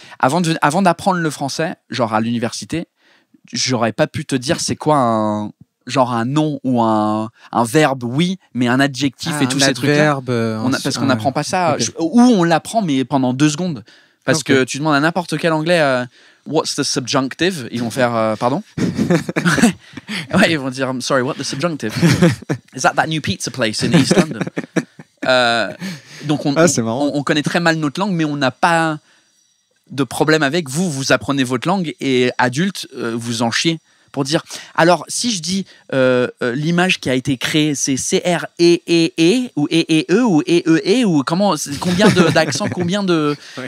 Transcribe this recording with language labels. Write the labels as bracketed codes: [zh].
[fr] Avant d'apprendre le français, genre à l'université, j'aurais pas pu te dire c'est quoi un nom ou un verbe, oui, mais un adjectif et tous ces trucs-là. Parce qu'on n'apprend pas ça. Okay. Ou on l'apprend, mais pendant 2 secondes. Parce que tu demandes à n'importe quel anglais [en] what's the subjunctive, [fr] ils vont faire pardon. Ouais, ils vont dire [en] I'm sorry, what's the subjunctive? Is that new pizza place in East London? [fr] Donc on connaît très mal notre langue, mais on n'a pas de problème avec. Vous apprenez votre langue et adulte, vous en chiez. Pour dire, alors si je dis l'image qui a été créée, c'est C-R-E-E-E ou E-E-E ou E-E-E ou comment, combien d'accents, combien de... Ouais.